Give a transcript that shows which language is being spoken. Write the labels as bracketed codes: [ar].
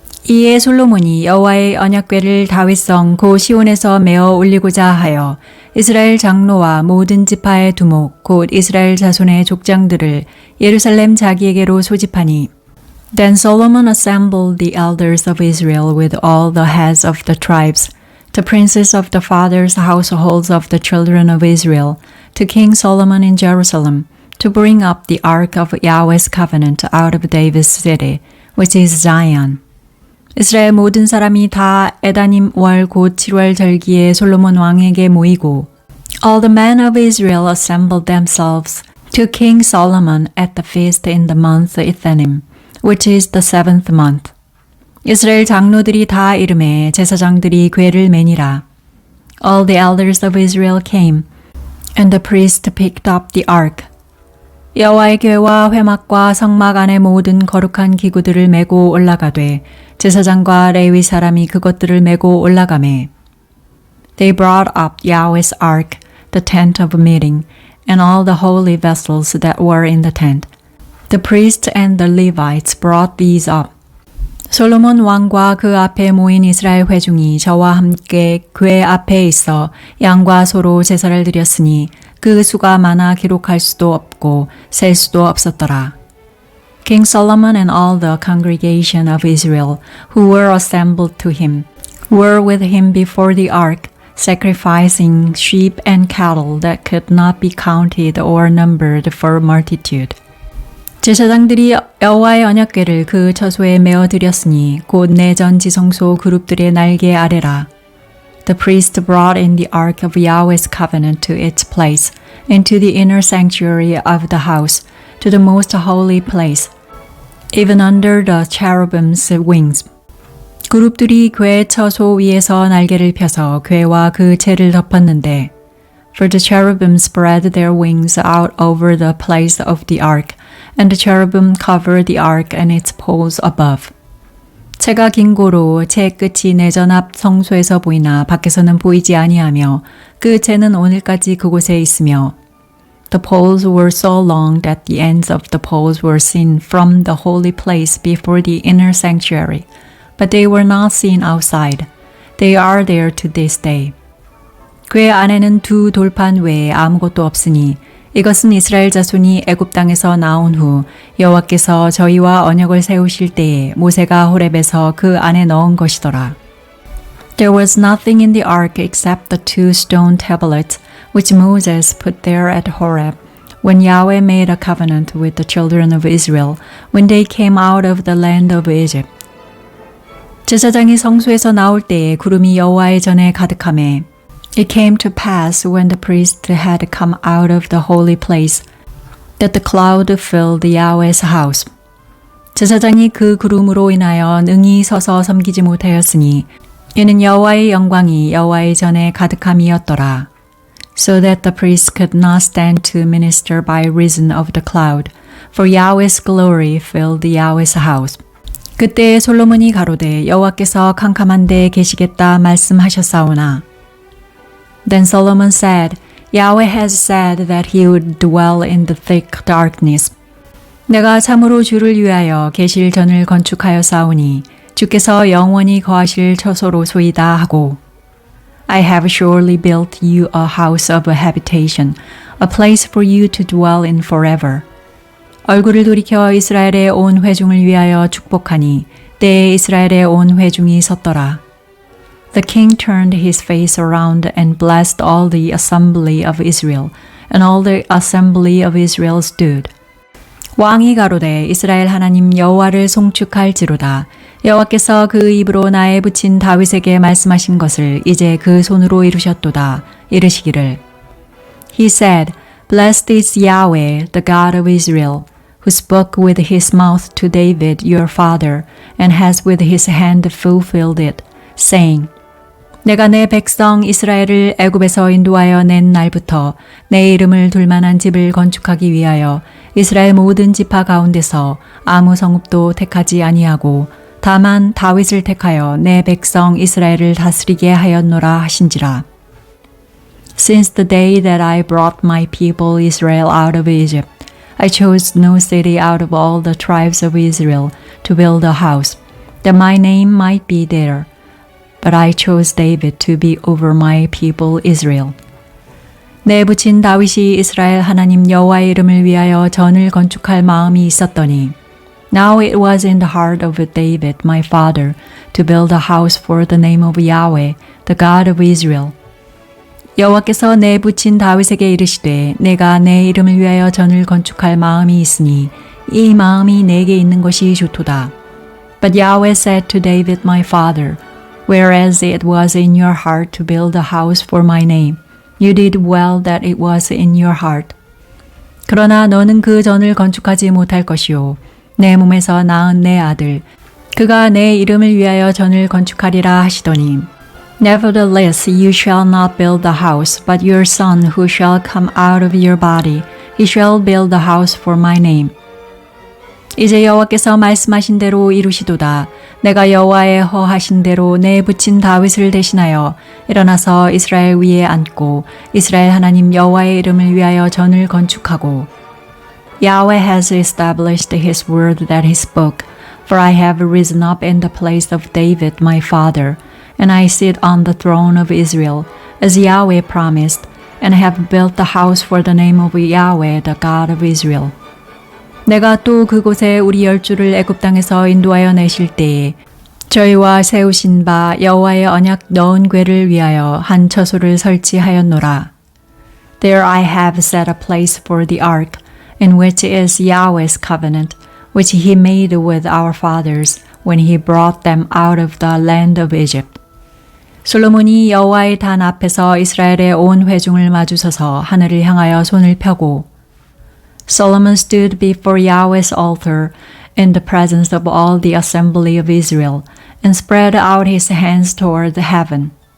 [ko] 이에 솔로몬이 여호와의 언약궤를 다윗성 고 시온에서 메어 올리고자 하여 이스라엘 장로와 모든 지파의 두목 곧 이스라엘 자손의 족장들을 예루살렘 자기에게로 소집하니 [en] Then Solomon assembled the elders of Israel with all the heads of the tribes, the princes of the fathers' households of the children of Israel, to King Solomon in Jerusalem, to bring up the ark of Yahweh's covenant out of David's city, which is Zion. [ko] 이스라엘 모든 사람이 다 에다님 월 곧 7월 절기에 솔로몬 왕에게 모이고 [en] All the men of Israel assembled themselves to King Solomon at the feast in the month Ethanim, which is the 7th month. [ko] 이스라엘 장로들이 다 이름에 제사장들이 궤를 매니라. [en] All the elders of Israel came, and the priest picked up the ark. [ko] 여호와의 궤와 회막과 성막 안의 모든 거룩한 기구들을 메고 올라가되 제사장과 레위 사람이 그것들을 메고 올라가매. [en] They brought up Yahweh's ark, the tent of meeting, and all the holy vessels that were in the tent. The priests and the Levites brought these up. [ko] 솔로몬 왕과 그 앞에 모인 이스라엘 회중이 저와 함께 궤 앞에 있어 양과 소로 제사를 드렸으니 그 수가 많아 기록할 수도 없고 셀 수도 없었더라. [en] King Solomon and all the congregation of Israel who were assembled to him were with him before the ark, sacrificing sheep and cattle that could not be counted or numbered for multitude. [ko] 제사장들이 여호와의 언약궤를 그 처소에 메어 드렸으니 곧 내전 지성소 그룹들의 날개 아래라. [en] The priest brought in the ark of Yahweh's covenant to its place, into the inner sanctuary of the house, to the most holy place, even under the cherubim's wings. [ko] 그룹들이 궤 처소 위에서 날개를 펴서 궤와 그 채를 덮었는데, [en] For the cherubim spread their wings out over the place of the ark, and the cherubim covered the ark and its poles above. [ko] 채가 긴 고로 채 끝이 내전 앞 성소에서 보이나 밖에서는 보이지 아니하며 그 채는 오늘까지 그곳에 있으며 [en] The poles were so long that the ends of the poles were seen from the holy place before the inner sanctuary, but they were not seen outside. They are there to this day. [ko] 궤 안에는 두 돌판 외에 아무것도 없으니 이것은 이스라엘 자손이 애굽 땅에서 나온 후 여호와께서 저희와 언약을 세우실 때에 모세가 호렙에서 그 안에 넣은 것이더라. [en] There was nothing in the ark except the 2 stone tablets which Moses put there at Horeb when Yahweh made a covenant with the children of Israel when they came out of the land of Egypt. [ko] 제사장이 성소에서 나올 때에 구름이 여호와의 전에 가득하매 [en] It came to pass when the priest had come out of the holy place that the cloud filled Yahweh's house. [ko] 제사장이 그 구름으로 인하여 능히 서서 섬기지 못하였으니 이는 여호와의 영광이 여호와의 전에 가득함이었더라. [en] So that the priest could not stand to minister by reason of the cloud, for Yahweh's glory filled Yahweh's house. [ko] 그때 솔로몬이 가로되 여호와께서 캄캄한 데에 계시겠다 말씀하셨사오나 [en] Then Solomon said, Yahweh has said that he would dwell in the thick darkness. [ko] 내가 참으로 주를 위하여 계실 전을 건축하였사오니 주께서 영원히 거하실 처소로소이다 하고 [en] I have surely built you a house of habitation, a place for you to dwell in forever. [ko] 얼굴을 돌이켜 이스라엘의 온 회중을 위하여 축복하니 때에 이스라엘의 온 회중이 섰더라. [en] The king turned his face around and blessed all the assembly of Israel, and all the assembly of Israel stood. [ko] 왕이 가로되 이스라엘 하나님 여호와를 송축할지로다. 여호와께서 그 입으로 나에 붙인 다윗에게 말씀하신 것을 이제 그 손으로 이루셨도다. 이르시기를 [en] He said, Blessed is Yahweh, the God of Israel, who spoke with his mouth to David your father, and has with his hand fulfilled it, saying, [ko] 내가 내 백성 이스라엘을 애굽에서 인도하여 낸 날부터 내 이름을 둘 만한 집을 건축하기 위하여 이스라엘 모든 지파 가운데서 아무 성읍도 택하지 아니하고 다만 다윗을 택하여 내 백성 이스라엘을 다스리게 하였노라 하신지라. [en] Since the day that I brought my people Israel out of Egypt, I chose no city out of all the tribes of Israel to build a house, that my name might be there. But I chose David to be over my people Israel. [ko] 내 부친 다윗이 이스라엘 하나님 여호와의 이름을 위하여 전을 건축할 마음이 있었더니 [en] Now it was in the heart of David my father to build a house for the name of Yahweh, the God of Israel. [ko] 여호와께서 내 부친 다윗에게 이르시되 내가 내 이름을 위하여 전을 건축할 마음이 있으니 이 마음이 내게 있는 것이 좋도다. [en] But Yahweh said to David my father, Whereas it was in your heart to build a house for my name, you did well that it was in your heart. [ko] 그러나 너는 그 전을 건축하지 못할 것이요 내 몸에서 낳은 내 아들 그가 내 이름을 위하여 전을 건축하리라 하시더니 [en] Nevertheless you shall not build the house, but your son who shall come out of your body, he shall build the house for my name. [ko] 이제 여호와께서 말씀하신 대로 이루시도다. 내가 여호와의 허하신 대로 내 부친 다윗을 대신하여 일어나서 이스라엘 위에 앉고 이스라엘 하나님 여호와의 이름을 위하여 전을 건축하고 [en] Yahweh has established his word that he spoke, for I have risen up in the place of David my father, and I sit on the throne of Israel, as Yahweh promised, and have built the house for the name of Yahweh, the God of Israel. [ko] 내가 또 그곳에 우리 열주를 애굽 땅에서 인도하여 내실 때에 저희와 세우신 바 여호와의 언약 넣은 궤를 위하여 한 처소를 설치하였노라. [en] There I have set a place for the ark, in which is Yahweh's covenant, which he made with our fathers when he brought them out of the land of Egypt. [ko] 솔로몬이 여호와의 단 앞에서 이스라엘의 온 회중을 마주서서 하늘을 향하여 손을 펴고 [en] Solomon stood before Yahweh's altar in the presence of all the assembly of Israel and spread out his hands toward heaven.